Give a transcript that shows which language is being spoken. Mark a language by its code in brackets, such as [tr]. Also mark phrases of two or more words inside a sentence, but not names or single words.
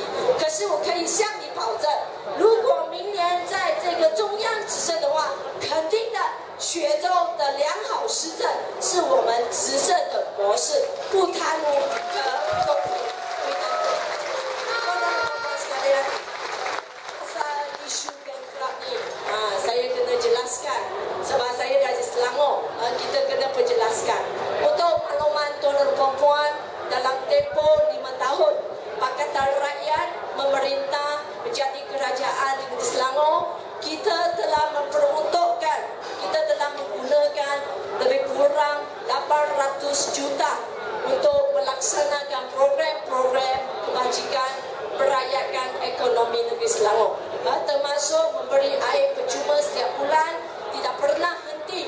[zh] 可是我可以向你保证，如果明年在这个中央执政的话，肯定的，雪州的良好施政是我们执政的模式，不贪污和公平。 [ms] Saya kena jelaskan sebab saya dari Selangor, kita kena perjelaskan untuk makluman tuan dan puan-puan. Dalam tempoh 5 tahun Pakatan Rakyat memerintah menjadi kerajaan di Selangor, kita telah memperuntukkan, kita telah menggunakan lebih kurang 800 juta untuk melaksanakan program-program kebajikan merakyatkan ekonomi negeri Selangor, termasuk memberi air percuma setiap bulan, tidak pernah henti.